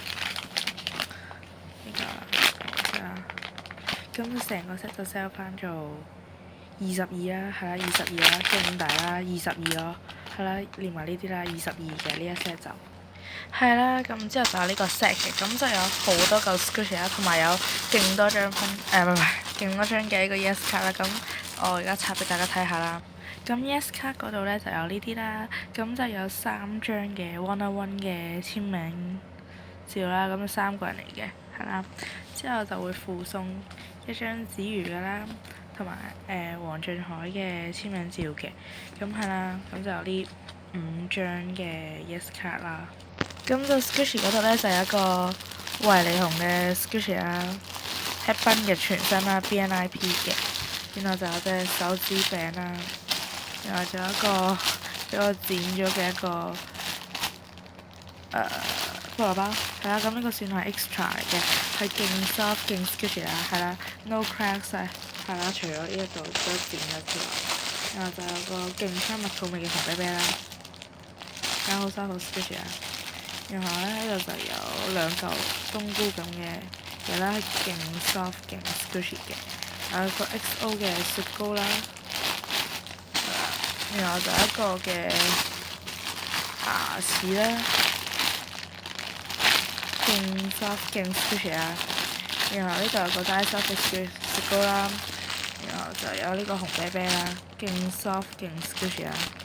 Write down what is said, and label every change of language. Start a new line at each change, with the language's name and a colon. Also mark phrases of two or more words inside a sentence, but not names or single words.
Cantonese: 呢個啦，咁成個 set 就 sell 翻做22啦，係啦22啦，勁大啦22咯，係啦，連埋呢啲啦22嘅呢一 set 就。係啦，咁之後就有呢個 set 嘅，咁就有好多嚿 Squishy 啦，同埋有勁多張唔係勁多張嘅一個 Yes 卡啦。咁我而家插俾大家睇下啦。咁 Yes 卡嗰度咧就有呢啲啦，咁就有3張嘅 one-on-one 嘅簽名照啦，咁3個人嚟嘅，係啦。之後就會附送一張子瑜嘅啦，同埋黃俊海嘅簽名照嘅，咁係啦，咁就有呢5張嘅 Yes 卡啦。咁就 Squishy 嗰度咧就有一個維尼熊嘅 Squishy 啦，Happy 嘅全身啦 BNIP 嘅，然後就有隻手指餅啦，然後仲有一個俾我剪咗嘅一個菠蘿包，係啦，咁呢個算係 extra 嚟嘅，係勁 soft 勁 Squishy 啦，係啦 ，
English: no cracks
Cantonese: 啊，係啦，除咗呢一度都剪咗之外，然後就有個勁香蜜草味嘅紅啤啤啦，啱好收好 Squishy 啊！然後咧呢度就有2嚿冬菇咁嘅嘢啦，勁 soft 勁 squishy 嘅，有個 XO 嘅雪糕啦，然後就一個嘅牙齒啦，勁 soft 勁 squishy 啦，然後呢度有個
English: die soft
Cantonese: 嘅雪糕啦，然後就有呢個紅啤啤啦，勁 soft 勁 squishy 啦。